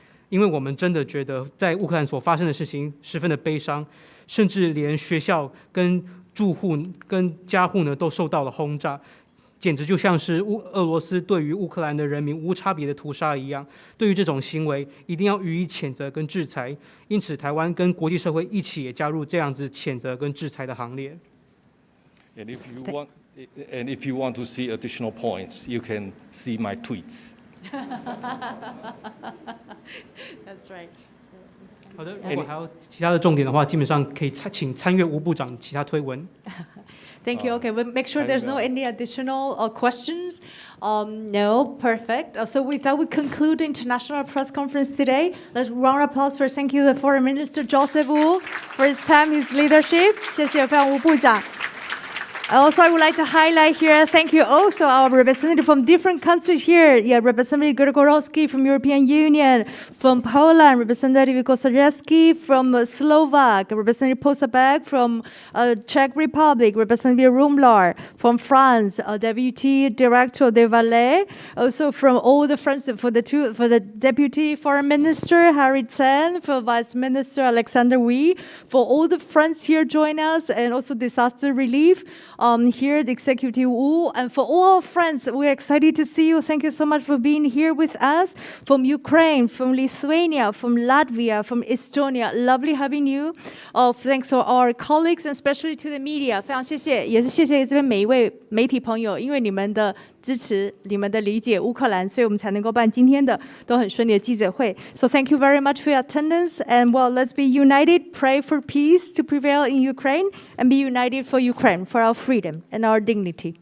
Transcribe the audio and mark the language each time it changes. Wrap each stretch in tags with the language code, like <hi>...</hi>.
<zh>因为我们真的觉得在乌克兰所发生的事情十分的悲伤，甚至连学校跟住户跟家户呢都受到了轰炸，简直就像是俄罗斯对于乌克兰的人民无差别的屠杀一样。对于这种行为，一定要予以谴责跟制裁。因此，台湾跟国际社会一起也加入这样子谴责跟制裁的行列。</zh> <en>And if you want to see additional points, you can see my tweets. That's right.</en> <zh>好的，如果还有其他的重点的话，基本上可以请参阅吴部长其他推文。</zh> <en>Thank you. Okay, we'll make sure there's no any additional questions. No, perfect. So with that, we conclude the international press conference today. Let's round of applause for thank you the Foreign Minister Joseph Wu for his time, his leadership.</en> <zh>谢谢非常吴部长。</zh> <en>Also, I would like to highlight here, thank you also our representative from different countries here. Yeah, Representative Grzegorzewski from European Union, from Poland, Representative Kozaczewski from Slovak, Representative Posabek from Czech Republic, Representative Rumlar from France, Deputy Director de Valais, also from all the friends for the Deputy Foreign Minister Harry Chen, for Vice Minister Alexander Wee, for all the friends here join us, and also disaster relief. Here, the Executive Wu, and for all our friends, we're excited to see you. Thank you so much for being here with us. From Ukraine, from Lithuania, from Latvia, from Estonia, lovely having you. Thanks to our colleagues and especially to the media.</en> <zh>非常谢谢，也是谢谢这边每一位媒体朋友，因为你们的支持，你们的理解乌克兰，所以我们才能够办今天的都很顺利的记者会。</zh> <en>So thank you very much for your attendance, and well, let's be united, pray for peace to prevail in Ukraine, and be united for Ukraine, for our freedom and our dignity.</en>